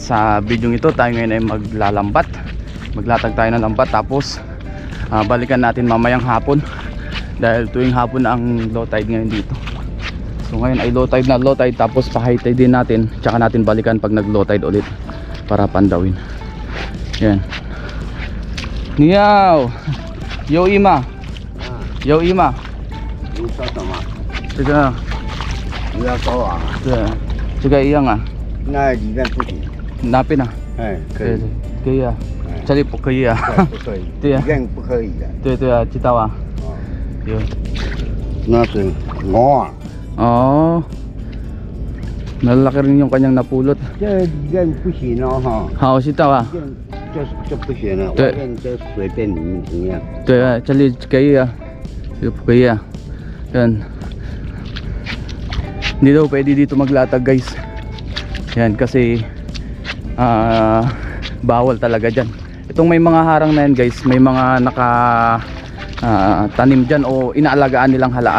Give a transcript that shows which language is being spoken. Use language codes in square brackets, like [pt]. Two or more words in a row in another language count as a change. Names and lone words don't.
[tl] Sa video ito tayo ngayon ay maglalambat. Maglatag tayo ng lambat, tapos balikan natin mamayang hapon, dahil tuwing hapon na ang [en] low tide [tl] ngayon dito. So ngayon ay [en] low tide, [tl] tapos pa [en] high tide [tl] din natin, tsaka natin balikan pag nag [en] low tide [tl] ulit para pandawin. Yan. Niyaw. Yo Ima. Yo Ima. Tiga. [zh] 你要走啊？对，这个一样啊。那里面不行。哪边啊？哎，可以，可以啊。这里不可以啊。不可以。对呀里面不可以的。对对啊，知道啊。有。那是我啊。 [tl] 哦。Malaki rin yung kanyang napulot. [zh] 这里面不行哦哈。好，知道啊。就不行了。对外面就随便你们怎么样。对啊，这里可以啊，这个不可以啊。Yan. [tl] Hindi daw pwede dito maglatag guys. Yan kasi bawal talaga dyan. Itong may mga harang na yan guys, may mga tanim dyan o inaalagaan nilang halaan.